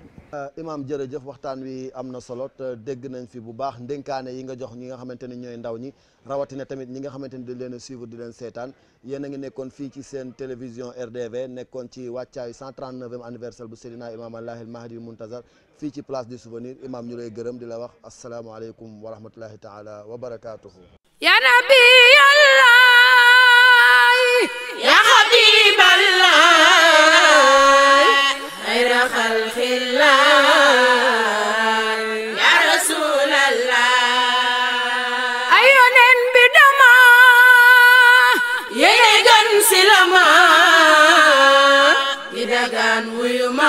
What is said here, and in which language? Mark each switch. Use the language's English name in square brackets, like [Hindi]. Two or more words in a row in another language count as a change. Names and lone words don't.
[Wolof] Imam jërëjëf waxtaan wi am na solo te dégg nañ fi bu baax ndénkaane yi nga jox ñi nga xamante ni ñooy ndaw ñi rawatina tamit ñi nga xamante ni dañ leen a suivre di leen seetaan yéen a ngi nekkoon fii ci seen télévision RDV nekkoon ci wàccaayu 139e anniversaire bu Seydina Imam Allahil Mahdi Muntazar fii ci place du souvenir imam ñu lay gërëm di la wax [Arabic] السلام عليكم ورحمة الله تعالى وبركاته يا نبي الله يا حبيب الله خير خلق الله يا رسول الله ayonen bi dama yene gan silama idagan wuy